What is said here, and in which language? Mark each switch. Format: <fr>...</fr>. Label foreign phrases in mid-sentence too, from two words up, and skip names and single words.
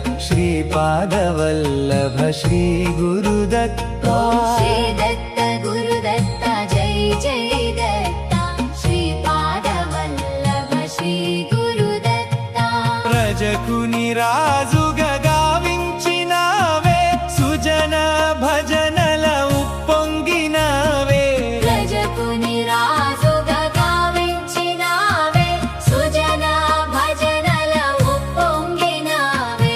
<hi>श्रीपादवल्लभ श्री गुरुदत्ता श्री दत्त गुरुदत्त जय जय दत्ता श्रीपादवल्लभ श्री गुरुदत्ता</hi> <te>ప్రజకుని రాజుగా గావించినావే సుజన భజనల ఉప్పొంగినావే ప్రజకుని రాజుగా గావించినావే సుజన భజనల ఉప్పొంగినావే</te>